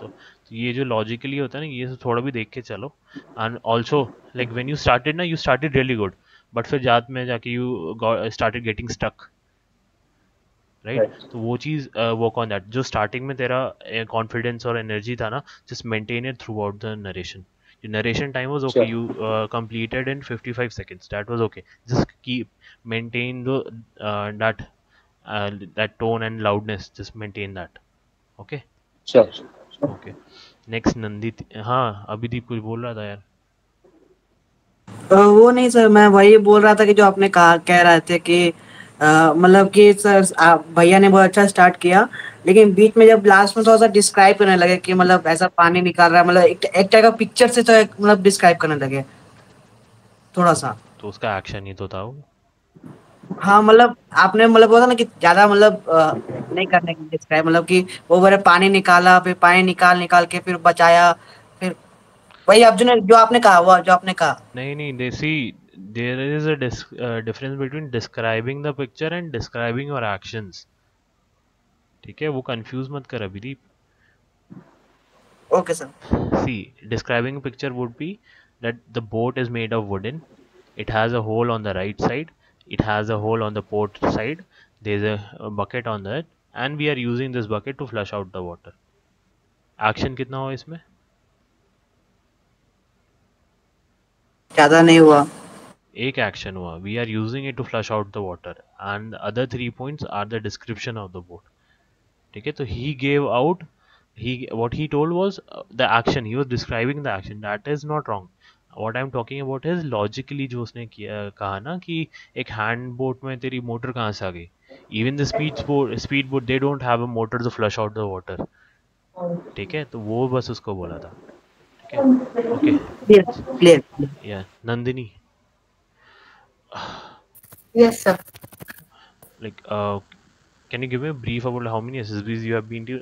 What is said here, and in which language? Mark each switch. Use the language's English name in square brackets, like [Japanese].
[Hindi] So ये जो logically होता है ना ये सब थोड़ा भी देख के चलो. [English] And also like when you started ना you started really good but [Hindi] फिर जात में जाके [English] you started getting stuck, right? right. [Hindi] तो वो चीज़ [English] Work on that. [Hindi] जो स्टार्टिंग में तेरा कॉन्फिडेंस और एनर्जी था ना [English] Just maintain it throughout the narration. Your narration time was okay. Sure. You completed in 55 seconds. That was okay. Just keep maintain the that tone and loudness. Just maintain that. Okay. Sure. Okay. Next Nandit. [Hindi] हाँ अभिदीप कुछ बोल रहा था यार. वो नहीं sir, मैं वही बोल रहा था कि जो आपने कहा कह रहे थे कि मतलब कि सर भैया ने बहुत अच्छा स्टार्ट किया, लेकिन बीच में जब लास्ट में थोड़ा सा डिस्क्राइब करने लगे कि मतलब ऐसा पानी निकाल रहा है, मतलब एक टाइप का पिक्चर से तो मतलब डिस्क्राइब करने लगे थोड़ा सा। तो उसका एक्शन ही तो था वो। हाँ मतलब आपने मतलब बोला ना कि ज्यादा मतलब नहीं करने की डिस्क्राइब, मतलब कि वो बोले पानी निकाला, फिर पानी निकाल निकाल के फिर बचाया, फिर वही आप जो आपने कहा, वो जो आपने कहा। नहीं नहीं, [English] they see there is a difference between describing the picture and describing your actions. [Hindi] ठीक है, वो कंफ्यूज मत कर Abhideep. [English] Okay sir. See, describing a picture would be that the boat is made of wooden. It has a hole on the right side. It has a hole on the port side. There's a bucket on that, and we are using this bucket to flush out the water. [Hindi] Action कितना हुआ इसमें? ज्यादा नहीं हुआ। एक action हुआ. [English] We are using it to flush out the water, and the other 3 points are the description of the boat. [Hindi] ठीक है, तो [English] he gave out, what he told was the action. He was describing the action. That is not wrong. What I'm talking about is logically [Hindi] जो उसने किया कहा ना कि एक हैंड बोट में तेरी मोटर कहाँ से आ गई. [English] Even the speed boat they don't have a motor to flush out the water. [Hindi] ठीक है, तो वो बस उसको बोला था. ठीक है. ओके. [English] Clear clear. [Hindi] या Nandini, [English] Yes, sir. like can you give me a brief about how many SSBs you have been to?